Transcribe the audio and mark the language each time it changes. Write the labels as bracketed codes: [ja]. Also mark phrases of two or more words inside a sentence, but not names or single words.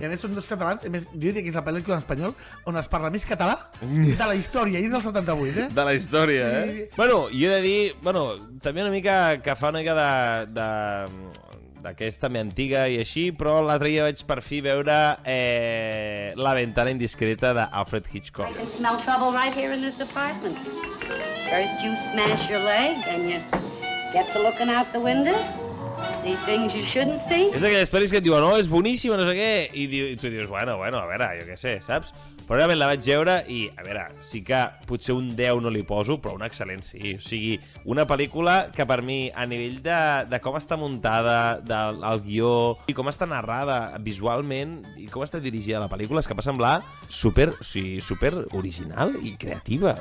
[ca] I a més són dos catalans, a més, jo diria que és la pel·lícula en espanyol on es parla més català de la història, i és del 78, eh? De la història, Sí. Bueno, jo he de dir, també una mica que fa una mica d'aquesta també antiga i així, però l'altre dia vaig per fi veure La ventana indiscreta d'Alfred Hitchcock. [en] I smell trouble right here in this apartment. First you smash your leg, then you get to looking out the window, see things you shouldn't see. [ca] És d'aquelles pel·lis que et diuen, és boníssima, no sé què, i tu dius, bueno, a veure, jo què sé, saps? Però realment la vaig veure i, a veure, sí que potser un 10 no li poso, però un excel·lent sí. O sigui, una pel·lícula que per mi, a nivell de com està muntada, del guió, i com està narrada visualment, i com està dirigida la pel·lícula, és que va semblar super original i creativa.